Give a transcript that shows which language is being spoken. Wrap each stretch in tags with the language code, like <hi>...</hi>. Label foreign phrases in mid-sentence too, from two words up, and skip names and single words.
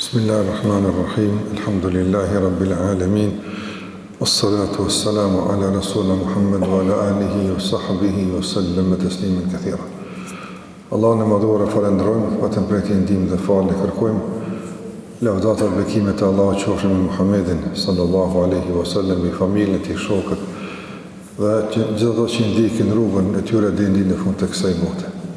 <ar>بسم الله الرحمن الرحيم. الحمد لله رب العالمين. والصلاة والسلام على رسولنا محمد وعلى آله وصحبه وسلم تسليما كثيرا.</ar> <sq>Allahun e madhuar falenderojmë, vetëm për këtë ndihmë dhe falë kërkojmë. Lavdata dhe bekimet e Allahut qofshin me Muhammedin</sq> <ar>صلى الله عليه وسلم,</ar> <sq>me familjen e tij, shokët dhe gjithë ato që ndjekin rrugën e tyre deri në fund të kësaj bote.</sq>